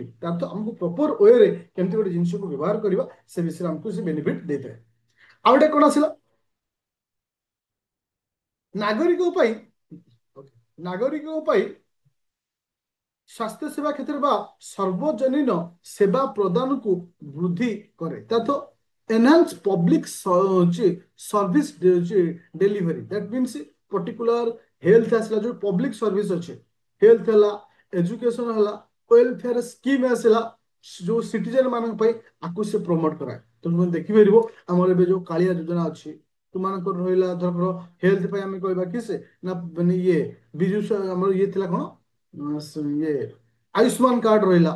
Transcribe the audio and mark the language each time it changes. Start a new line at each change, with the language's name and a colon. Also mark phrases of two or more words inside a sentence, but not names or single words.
Odia: ତାର ତ ଆମକୁ
English: proper wayre
Odia: କେମିତି ଗୋଟେ ଜିନିଷକୁ ବ୍ୟବହାର କରିବା ସେ ବିଷୟରେ ଆମକୁ ସେ ବେନିଫିଟ ଦେଇଥାଏ। ଆଉ ଗୋଟେ କଣ ଆସିଲା ନାଗରିକ ପାଇଁ, ନାଗରିକ ପାଇଁ ସ୍ୱାସ୍ଥ୍ୟ ସେବା କ୍ଷେତ୍ରରେ ବା ସର୍ବଜନୀନ ସେବା ପ୍ରଦାନକୁ ବୃଦ୍ଧି କରେ। ତା
English: enhance public service delivery, that means particular health
Odia: ଆସିଲା ଯୋଉ
English: public service
Odia: ଅଛି, ହେଲ୍ଥ ହେଲା, ଏଜୁକେସନ ହେଲା,
English: welfare scheme
Odia: ଆସିଲା ଯୋଉ ସିଟିଜେନ ମାନଙ୍କ ପାଇଁ ଆକୁ ସେ ପ୍ରମୋଟ କରାଏ। ତୁମେ ଦେଖିପାରିବ ଆମର ଏବେ ଯୋଉ କାଳିଆ ଯୋଜନା ଅଛି, ତୁମମାନଙ୍କର ରହିଲା ଧର ହେଲ୍ଥ ପାଇଁ ଆମେ କହିବା କି ସେ ନା ମାନେ ଇଏ ବିଜୁ ଆମର ଇଏ ଥିଲା କଣ ଇଏ ଆୟୁଷ୍ମାନ କାର୍ଡ ରହିଲା।